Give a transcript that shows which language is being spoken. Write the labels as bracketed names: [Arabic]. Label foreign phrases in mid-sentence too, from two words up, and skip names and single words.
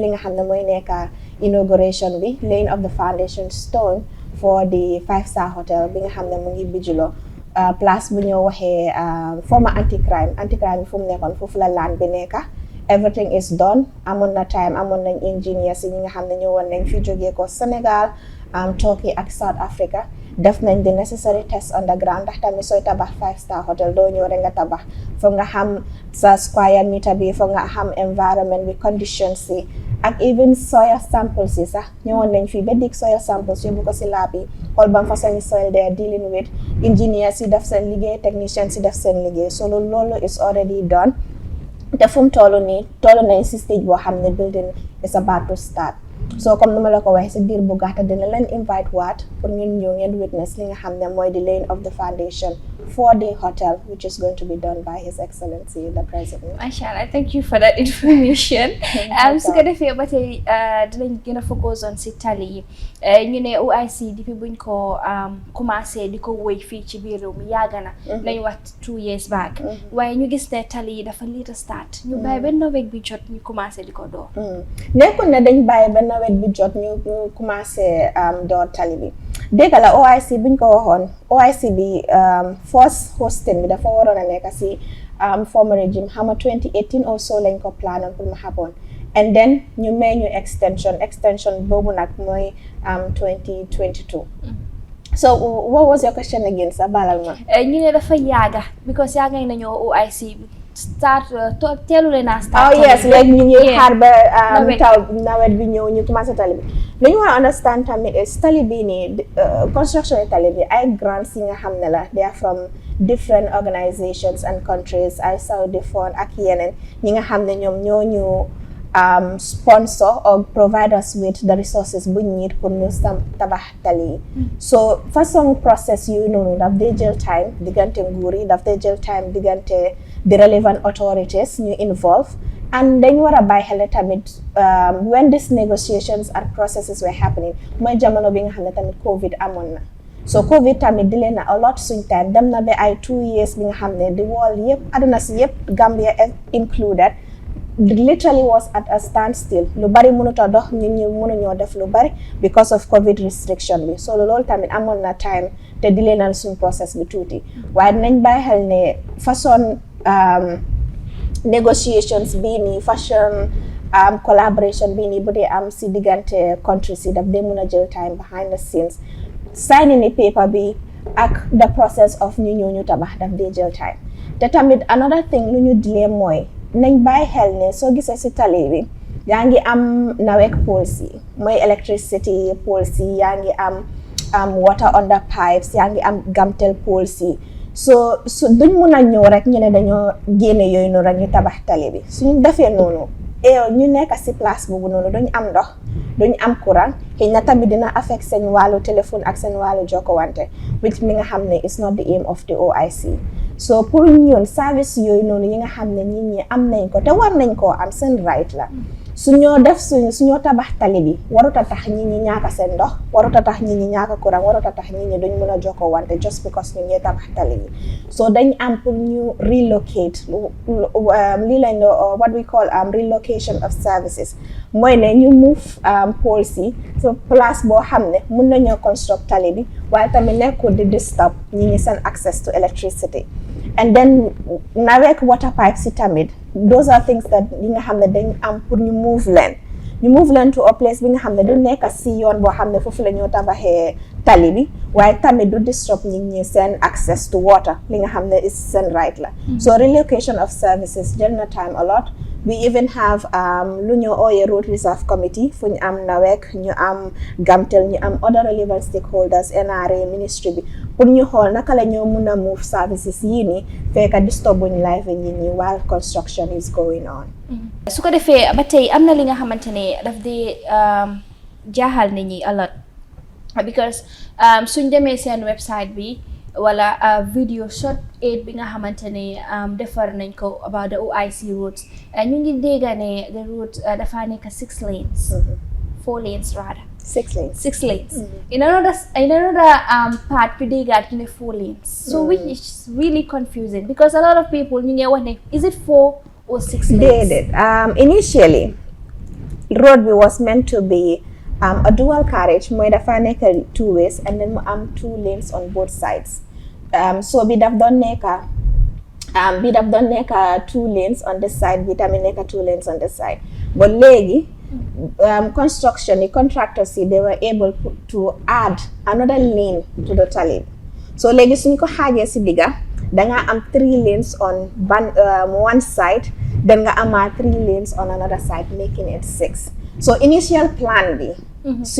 [Wolof] li nga xam ne mooy nekk inauguration bi [English] laying of the foundation stone for the 5-star hotel [Wolof] bi nga xam ne mu ngi Bijilo place bu ñoo waxee [English] former anti-crime [Wolof] bi fu mu nekkoon foofu la land bi nekka [English] everything is done [Wolof] amoon na time amoon nañ engineers yi ñi nga xam ne ñëwoon nañ fi jógee ko Sénégal Turkey ak South Africa def nañ [English] the necessary test on the ground [Wolof] ndax tamit sooy tabax [English] 5-star hotel [Wolof] doo ñëw rek nga tabax foog nga xam sa [English] square meter [Wolof] bi foog nga xam environment bi conditions yi ak [English] even soil samples [Wolof] yi sax ñëwoon nañ fii ba [English] dig soil samples [Wolof] yóbbu ko si lab yi xool ban façon [English] soil they are dealing with [Wolof] engineers yi def seen liggéey technicians yi def seen liggéey so loolu [English] is already done [Wolof] te fu mu toll nañ si stage boo xam ne [English] building is about to start [Wolof] so comme ni ma la ko waxee si diir bu gàtta dina leen invite waat pour ngeen ñëw ngeen witness li nga xam ne mooy [English] the laying of the foundation 4-day hotel, which is going to be done by His Excellency the President. Mashallah, thank you for that information. [Wolof] Su ko defee ba tey dinañ gën a [English] focus on [Wolof] si tali yi ñu ne OIC depuis buñ ko commencé di ko wëy fii ci biir réew mi yàgg na lañ wax [English] 2 years back [Wolof] waaye ñu gis ne tali yi dafa [English] late start [Wolof] ñu bàyyi ba nawet bi jot ñu commencé di ko door. Nekkul ne dañ bàyyi ba nawet bi jot ñu commencé door tali bi dégg la OIC buñ ko waxoon OIC bi [English] first hosting [Wolof] bi dafa waroon a nekk si [English] former regime [Wolof] xam nga [English] 2018 or so [Wolof] lañ ko planoon pour mu [English] happen and then [Wolof] ñu may ñu extension boobu nag mooy 2022. [English] So what was your question again [Wolof] sa balal ma. ñu ne dafa yàgga because yàgga nañoo OIC start teelu leen a start. [English] Oh yes, [Wolof] léegi ñu ngi xaar ba nawet bi ñëw ñu commencé tali bi li ñu war a understand tamit tali bi nii construction tali bi ay grants yi nga xam ne la [English] they are from different organizations and countries [Wolof] ay Saudi fund ak yeneen ñi nga xam ne ñoom ñoo ñu [English] sponsor or provide us with the resources [Wolof] bu ñu need pour ñu tabax tali yi so façon process yooyu noonu daf dee jël time diggante nguur yi daf dee jël time diggante [English] the relevant authorities [Wolof] ñu [English] involve and [Wolof] dañ war a bàyyi xel tamit [English] when these negotiations and processes were happening [Wolof] mooy jamono bi nga xam ne tamit COVID amoon na so COVID tamit di leen na [English] a lot [Wolof] suñ time dem na ba ay 2 years bi nga xam ne [English] the world [Wolof] yëpp aduna si yëpp [English] Gambia included literally was at a standstill [Wolof] lu bari mënut a dox ñun ñi mënuñoo def lu bari [English] because of COVID restriction [Wolof] bi so loolu tamit amoon na time te di leen suñ process bi tuuti waaye dinañ bàyyi xel ne façon negotiations bii nii fashion collaboration bii nii bu dee am si diggante countries yi daf dee mën a jël time [English] behind the scenes signing [Wolof] ni paper bi ak [English] the process of [Wolof] ñu ñëw ñu tabax daf dee jël time te tamit [English] another thing [Wolof] lu ñu dilee mooy nañ bàyyi xel ne soo gisee si tali bi yaa ngi am nawek poles yi mooy [English] electricity poles [Wolof] yi yaa ngi am [English] water under pipes [Wolof] yaa ngi am gamtel poles yi so duñ mun a ñëw rek ñu ne dañoo génne yooyu noonu rek ñu tabax tali bi suñu defee noonu ñu nekk si place boobu noonu duñ am ndox duñ am courant xëy na tamit dina affect seen wàllu téléphone ak seen wàllu jokkowante which mi nga xam ne [English] is not the aim of the OIC [Wolof] so pour ñun service yooyu noonu yi nga xam ne nit ñi am nañ ko te war nañ koo am seen right la suñoo def suñoo tabax tali bi warut a tax nit ñi ñaaka seen ndox warut a tax nit ñi ñaaka courant warut a tax nit ñi duñ mën a jokkoo wante [English] just because [Wolof] ñu ngi tabax tali bi so dañ am pour ñu relocate lii lañ [English] do what we call relocation of services [Wolof] mooy ne ñu move poles yi so place boo xam ne mun nañoo construct tali bi waaye tamit nekkul di disturb ñi ñi seen [English] access to electricity and [Wolof] then nawek [English] water pipes [Wolof] yi tamit [English] those are things that [Wolof] yi nga xam ne dañ am pour ñu move leen [English] to a place [Wolof] bi nga xam ne du nekk si yoon boo xam ne foofu la ñoo tabaxee tali bi waaye tamit du disrupt ñi ñi seen [English] access to water [Wolof] li nga xam ne is seen right la so [English] relocation of services [Wolof] jël na time [English] a lot we even have [Wolof] lu ñu ooyee [English] road reserve committee [Wolof] fu ñu am nawek ñu am gamtel ñu am [English] other relevant stakeholders [Wolof] NRA ministry bi pour ñu xool naka la ñoo mun a [English] move services [Wolof] yii nii fekk disturbuñ life nit ñi [English] while construction is going on. [Wolof] su ko defee ba tey am na li nga xamante ne daf di jaaxal nit ñi [English] a lot [Wolof] because suñ demee seen website bi wala [English] video short aid [Wolof] bi nga xamante ne defar nañ ko [English] about the OIC routes [Wolof] ñu ngi dégg ne [English] the route [Wolof] dafa nekk [English] 6 lanes 4 lanes rather 6 lanes in another part we [Wolof] déggaat ñu ne [English] 4 lanes so which is really confusing because a lot of people [Wolof] ñu ngi wax ne [English] is it 4 or 6 lanes initially road bi was meant to be a dual carriage [Wolof] mooy dafa nekk [English] 2 ways and then mu am 2 lanes on both sides so [Wolof] bi daf doon nekk [English] 2 lanes on this side [Wolof] bi tamit nekk [English] 2 lanes on this side but léegi construction the contractors they were able to add another lane to the tali so [Wolof] léegi suñ ko xaajee si digga danga am [English] 3 lanes on one side then [Wolof] nga amaat [English] 3 lanes on another side making it 6 so initial plan [Wolof] bi si